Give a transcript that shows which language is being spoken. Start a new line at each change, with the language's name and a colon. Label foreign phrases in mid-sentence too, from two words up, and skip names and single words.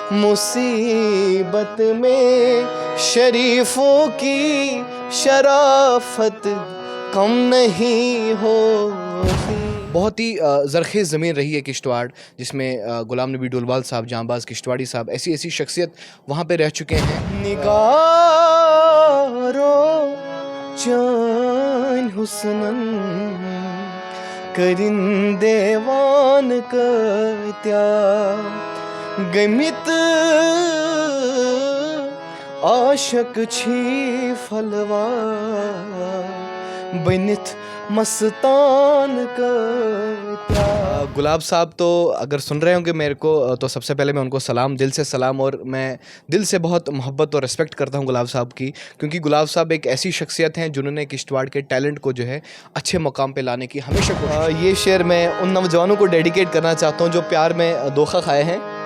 Hindi: मुसीबत में शरीफों की शराफत कम नहीं होती। बहुत ही ज़रख़ेज़ ज़मीन रही है किश्तवाड़, जिसमें गुलाम नबी डोलवाल साहब, जांबाज़ किश्तवाड़ी साहब, ऐसी ऐसी शख्सियत वहाँ पे रह चुके हैं।
Kashmiri: निगारो जान हुस्नन करिंदेवान कत्या गमित आशक छी फलवा बनित मस्तान कत्या।
Hindi: गुलाब साहब तो अगर सुन रहे होंगे मेरे को, तो सबसे पहले मैं उनको सलाम, दिल से सलाम, और मैं दिल से बहुत मोहब्बत और रिस्पेक्ट करता हूं गुलाब साहब की, क्योंकि गुलाब साहब एक ऐसी शख्सियत हैं जिन्होंने किश्तवाड़ के टैलेंट को जो है अच्छे मुकाम पे लाने की हमेशा कोशिश। ये शेर मैं उन नौजवानों को डेडिकेट करना चाहता हूं जो प्यार में धोखा खाए हैं।